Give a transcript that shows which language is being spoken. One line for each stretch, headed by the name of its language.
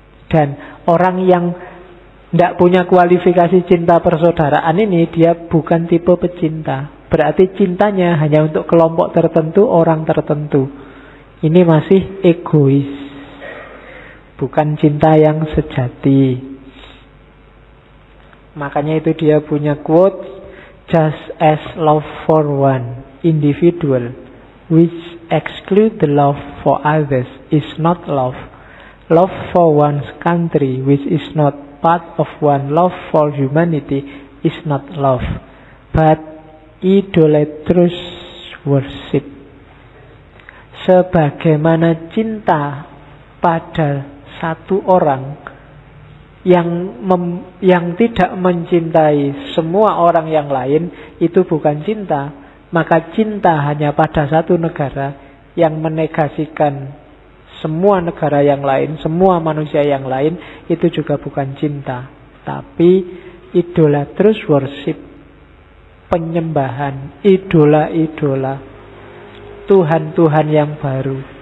Indonesian: Dan orang yang tidak punya kualifikasi cinta persaudaraan ini, dia bukan tipe pecinta. Berarti cintanya hanya untuk kelompok tertentu, orang tertentu. Ini masih egois, bukan cinta yang sejati. Makanya itu dia punya quote,
English: just as love for one individual which exclude the love for others is not love. Love for one's country which is not part of one love for humanity is not love, but idolatrous worship.
Indonesian: Sebagaimana cinta pada satu orang yang tidak mencintai semua orang yang lain, itu bukan cinta. Maka cinta hanya pada satu negara yang menegasikan semua negara yang lain, semua manusia yang lain, itu juga bukan cinta, tapi
English: idolatrous worship,
Indonesian: penyembahan, idola-idola, Tuhan-Tuhan yang baru.